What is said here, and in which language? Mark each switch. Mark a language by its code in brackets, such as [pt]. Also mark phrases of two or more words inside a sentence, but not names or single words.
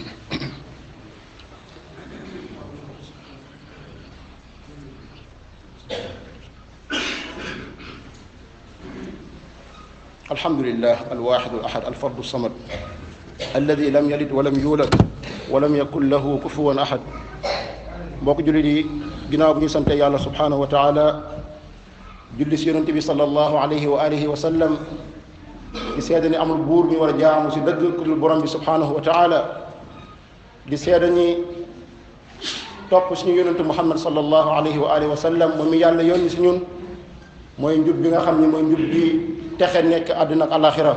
[ar] الحمد لله الواحد الأحد الفرد الصمد الذي لم يلد ولم يولد ولم يكن له كفوا أحد. [wo] mbokk jullit yi, ginnaaw bu ñu sante yàlla [ar] سبحانه وتعالى, [wo] julli si yonent bi [ar] صلى الله عليه وعلى آله وسلم, [wo] di seede ni amul buur mi war a jaamu si dëgg ku dul borom bi [ar] سبحانه وتعالى, [wo] di seede ni topp suñu yonent Muhammad [ar] صلى الله عليه وعلى آله وسلم [wo] moom mi yàlla yónni si ñun mooy njub bi nga xam ne mooy njub bi texe nekk àdduna ak alaxira.